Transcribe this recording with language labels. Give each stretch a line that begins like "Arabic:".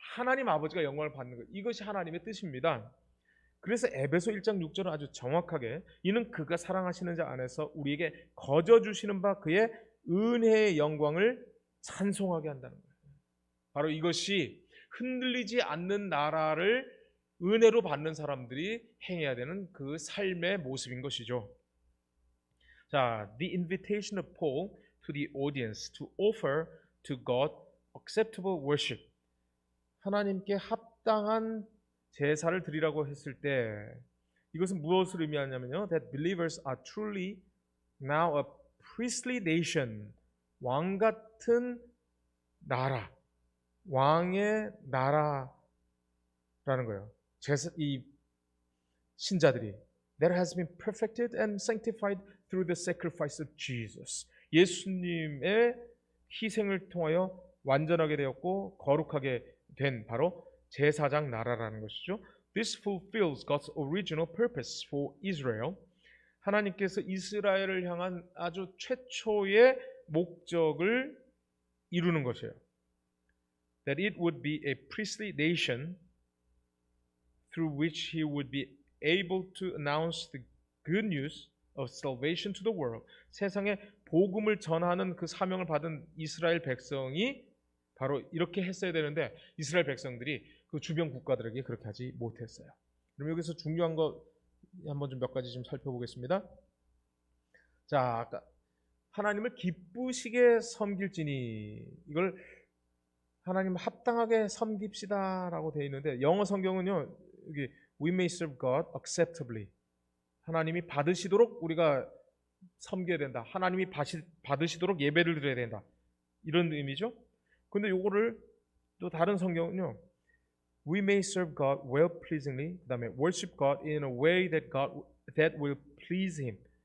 Korean: 하나님 아버지가 영광을 받는 거예요. 이것이 하나님의 뜻입니다. 그래서 에베소 1장 6절은 아주 정확하게 이는 그가 사랑하시는 자 안에서 우리에게 거저 주시는 바 그의 은혜의 영광을 찬송하게 한다는 거예요. 바로 이것이 흔들리지 않는 나라를 은혜로 받는 사람들이 행해야 되는 그 삶의 모습인 것이죠.
English: 자, the invitation of Paul to the audience to offer to God acceptable worship.
Korean: 하나님께 합당한 제사를 드리라고 했을 때 이것은 무엇을 의미하냐면요.
English: That believers are truly now a priestly nation.
Korean: 왕 같은 나라. 왕의 나라라는 거예요. 이 신자들이
English: that has been perfected and sanctified through the sacrifice of Jesus.
Korean: 예수님의 희생을 통하여 완전하게 되었고 거룩하게 된 바로 제사장 나라라는 것이죠.
English: This fulfills God's original purpose for Israel.
Korean: 하나님께서 이스라엘을 향한 아주 최초의 목적을 이루는 것이에요.
English: That it would be a priestly nation through which he would be able to announce the good news of salvation to the world.
Korean: 세상에 복음을 전하는 그 사명을 받은 이스라엘 백성이 바로 이렇게 했어야 되는데 이스라엘 백성들이 그 주변 국가들에게 그렇게 하지 못했어요. 그럼 여기서 중요한 거 한번 좀 몇 가지 좀 살펴보겠습니다. 자, 아까 하나님을 기쁘시게 섬길지니 이걸 하나님 합당하게 섬깁시다라고 되어 있는데 영어 성경은요 여기
English: We may serve God acceptably.
Korean: 하나님이 받으시도록 우리가 섬겨야 된다. 하나님이 받으시도록 예배를 드려야 된다. 이런 의미죠. 근데 요거를 또 다른 성경은요.
English: We may serve God well pleasingly.
Korean: 그다음에
English: worship God in a way that will please him.